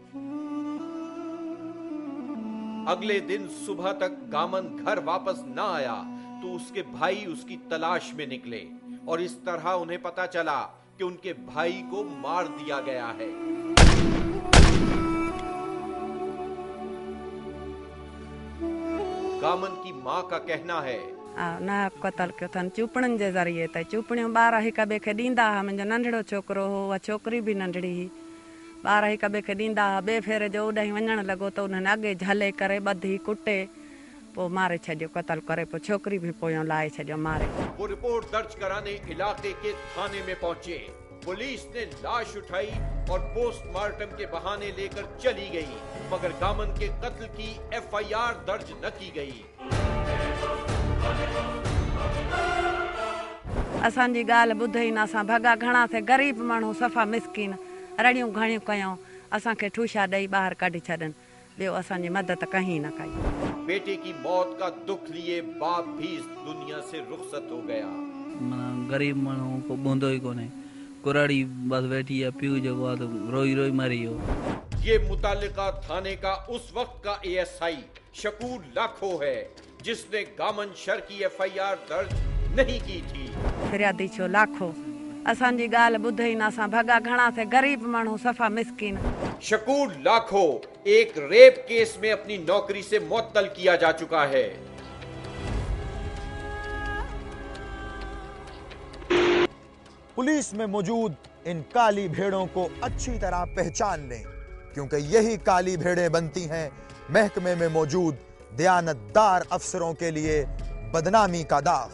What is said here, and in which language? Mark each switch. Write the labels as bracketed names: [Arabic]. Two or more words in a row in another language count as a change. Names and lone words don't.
[Urdu] اگلے دن صبح تک گامن گھر واپس نہ آیا تو اس کے بھائی اس کی تلاش میں نکلے اور اس طرح انہیں پتا چلا کہ ان کے بھائی کو مار دیا گیا ہے. گامن کی ماں کا کہنا ہے, [Sindhi] ना कतल कयो अथनि चूपड़नि जे ज़रिए त चूपड़ियूं ॿार हिक ॿिए खे ॾींदा हुआ। मुंहिंजो नंढड़ो छोकिरो हो, उहा छोकिरी बि नंढड़ी हुई। ॿार हिक ॿिए खे ॾींदा हुआ। ॿिए फेरे जो ओॾाहीं वञणु लॻो त उन्हनि अॻे झले करे ॿधी कुटे पोइ मारे छॾियो, कतल करे पोइ छोकिरी भी पोयों लाए छॾियो मारे। [Urdu] وہ رپورٹ درج کرانے علاقے کے تھانے میں پہنچے. پولیس نے لاش اٹھائی اور پوسٹ مارٹم کے بہانے لے کر چلی گئی، مگر گامن کے قتل کی ایف آئی آر درج نہ کی گئی. [Sindhi] असांजी ॻाल्हि ॿुधई न, असां भॻा घणा थे, ग़रीब माण्हू सफ़ा मिसकिन, रड़ियूं घणियूं कयूं, असांखे ठूशा ॾेई ॿाहिरि कढी छॾनि, ॿियो असांजी मदद कहीं न कई। [Urdu] بیٹے کی موت کا دکھ لیے باپ بھی اس دنیا سے رخصت ہو گیا. [Sindhi] गरीब माण्हू को बूंदो ही कोने, कुराड़ी बस बैठी है, पीऊ जो रोई रोई मरी हो। [Urdu] یہ متعلقہ تھانے کا اس وقت کا اے ایس آئی شکور لاکھو ہے جس نے گامن شر کی ایف آئی آر درج نہیں کی تھی. [Sindhi] फिरियादी छो लाखो, असांजी ॻाल्हि ॿुधई न, असां भॻा घणा थे, ग़रीब माण्हू सफ़ा मिसकिन। [Urdu] شکور لاکھو ایک ریپ کیس میں اپنی نوکری سے معطل کیا جا چکا ہے. پولیس میں موجود ان کالی بھیڑوں کو اچھی طرح پہچان لیں، کیونکہ یہی کالی بھیڑیں بنتی ہیں محکمے میں موجود دیانت دار افسروں کے لیے بدنامی کا داغ.